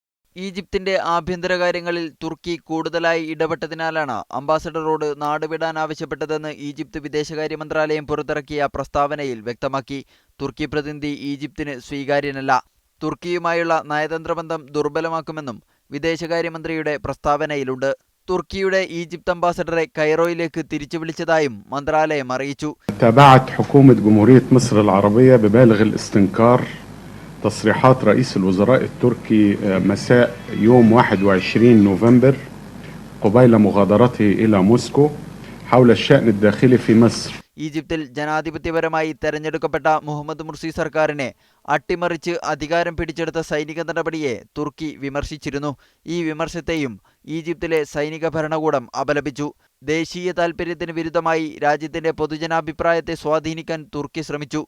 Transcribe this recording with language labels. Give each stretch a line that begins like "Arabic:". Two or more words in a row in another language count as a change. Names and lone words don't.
Malayalam: ഈജിപ്തിന്റെ ആഭ്യന്തര കാര്യങ്ങളിൽ തുർക്കി കൂടുതലായി ഇടപെട്ടതിനാലാണ് അംബാസഡറോട് നാടുവിടാൻ ആവശ്യപ്പെട്ടതെന്ന് ഈജിപ്ത് വിദേശകാര്യ മന്ത്രാലയം പുറത്തിറക്കിയ പ്രസ്താവനയിൽ വ്യക്തമാക്കി. തുർക്കി പ്രതിനിധി ഈജിപ്തിന് സ്വീകാര്യനല്ല. തുർക്കിയുമായുള്ള നയതന്ത്ര ബന്ധം ദുർബലമാക്കുമെന്നും വിദേശകാര്യമന്ത്രിയുടെ പ്രസ്താവനയിലുണ്ട്. തുർക്കിയുടെ ഈജിപ്ത് അംബാസഡറെ കൈറോയിലേക്ക് തിരിച്ചു വിളിച്ചതായും മന്ത്രാലയം അറിയിച്ചു.
Arabic: تصريحات رئيس الوزراء التركي مساء يوم 21 نوفمبر قبيل مغادرته إلى موسكو حول الشأن الداخلي في مصر.
Malayalam: ഈജിപ്തിൽ ജനാധിപത്യപരമായി തെരഞ്ഞെടുക്കപ്പെട്ട മുഹമ്മദ് മുർസി സർക്കാരിനെ അട്ടിമറിച്ച് അധികാരം പിടിച്ചെടുത്ത സൈനിക നടപടിയെ തുർക്കി വിമർശിച്ചിരുന്നു. ഈ വിമർശത്തെയും ഈജിപ്തിലെ സൈനിക ഭരണകൂടം അപലപിച്ചു. ദേശീയ താൽപര്യത്തിന് വിരുദ്ധമായി രാജ്യത്തിന്റെ പൊതുജനാഭിപ്രായത്തെ സ്വാധീനിക്കാൻ തുർക്കി ശ്രമിച്ചു.